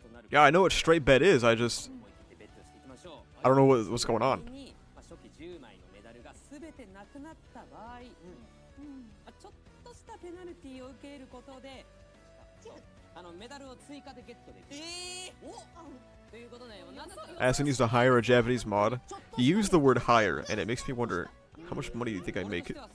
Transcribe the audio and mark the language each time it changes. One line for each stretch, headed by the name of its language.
English: Yeah, I know what straight bet is. I don't know what's going on.
Japanese: 初期10枚のメダルが全てなくなった場合、ちょっとしたペナルティーを受けることで、メダルを追加でゲットできる。ということで、
English: Asking you to hire a Japanese mod. You use the word hire, and it makes me wonder how much money do you think I make?